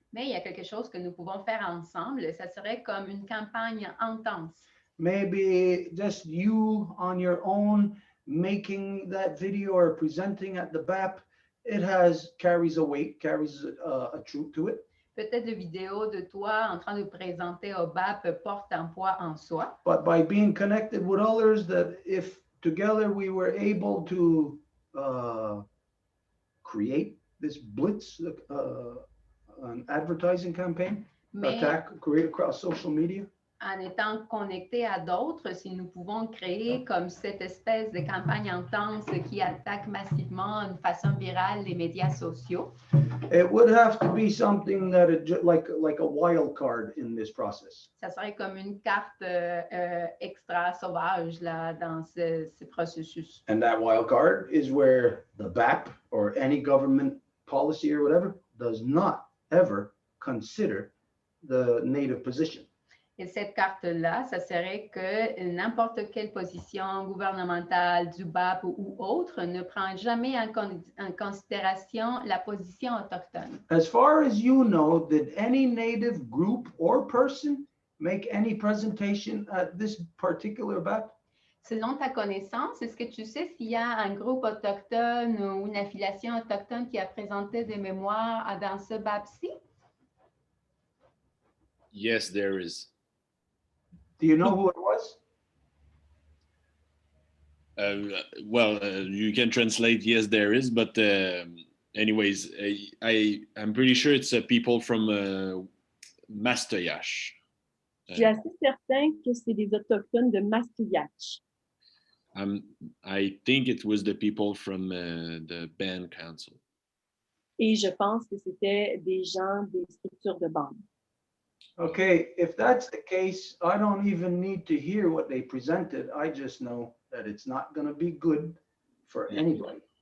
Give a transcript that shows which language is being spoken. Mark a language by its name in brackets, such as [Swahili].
[French] Mais il y a quelque chose que nous pouvons faire ensemble. Ça serait comme une campagne intense. [English] Maybe just you on your own making that video or presenting at the BAP. It carries a weight, carries a truth to it. [French] Peut-être de vidéos de toi en train de présenter au BAP porte un poids en soi. [English] But by being connected with others, that if together we were able to create this blitz, an advertising campaign, create across social media. [French] En étant connectés à d'autres, si nous pouvons créer comme cette espèce de campagne intense qui attaque massivement de façon virale les médias sociaux. [English] It would have to be something that like a wild card in this process. [French] Ça serait comme une carte extra sauvage là, dans ce processus. [English] And that wild card is where the BAP or any government policy or whatever does not ever consider the native position. [French] Et cette carte-là, ça serait que n'importe quelle position gouvernementale du BAP ou autre ne prend jamais en considération la position autochtone. [English] As far as you know, did any native group or person make any presentation at this particular BAP? [French] Selon ta connaissance, est-ce que tu sais s'il y a un groupe autochtone ou une affiliation autochtone qui a présenté des mémoires dans ce BAP-ci? [English] Yes, there is. Do you know who it was? You can translate yes, there is, but anyways, I'm pretty sure it's people from Mastoyache. [French] Je suis assez certain que c'est des Autochtones de Mastoyache. [English] I think it was the people from the band council. [French] Et je pense que c'était des gens des structures de bande. [English] Okay, if that's the case, I don't even need to hear what they presented. I just know that it's not going to be good for anybody.